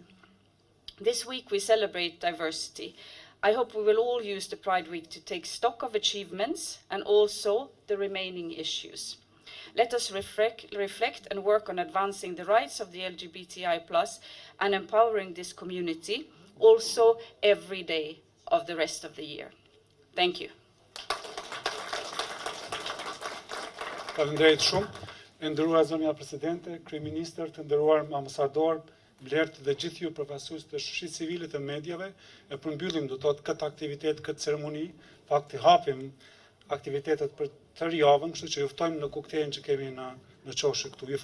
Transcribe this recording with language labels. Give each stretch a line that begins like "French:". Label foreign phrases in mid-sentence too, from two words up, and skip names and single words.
English: This week we celebrate diversity. I hope we will all use the Pride Week to take stock of achievements and also the remaining issues. Let us reflect and work on advancing the rights of the LGBTI+ and empowering this community also every day of the rest of the year. Thank you.
Albanian: Faleminderit shumë. E nderuar zonja presidente, kryeministër, të nderuar ambasador, blertë dhe gjithë ju përfaqësues të shoqërisë civile të medjave, e përmbyllim do të thotë këtë aktivitet, këtë ceremoni, fakti hapim aktivitetet për tërë javën, kështu që ju ftojmë në koktejlin që kemi në çoshe këtu.